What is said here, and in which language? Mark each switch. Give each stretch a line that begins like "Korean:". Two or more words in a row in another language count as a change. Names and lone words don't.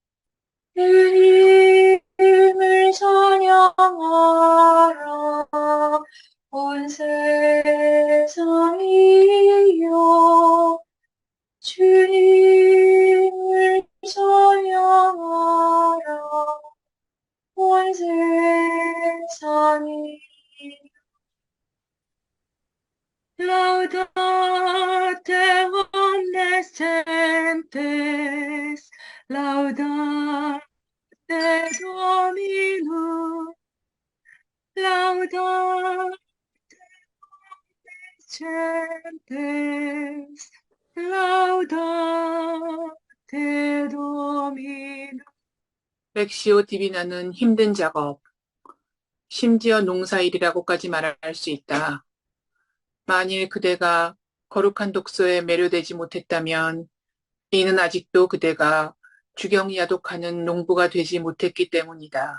Korean: 주님을 찬양하라 온 세상이여 주님을 찬양하라 온 세상이
Latin: Laudate omnescentes, laudate Dominum, laudate omnescentes, laudate Dominum.
Korean: 렉시오 디비나는 힘든 작업, 심지어 농사일이라고까지 말할 수 있다. 만일 그대가 거룩한 독서에 매료되지 못했다면 이는 아직도 그대가 주경야독하는 농부가 되지 못했기 때문이다.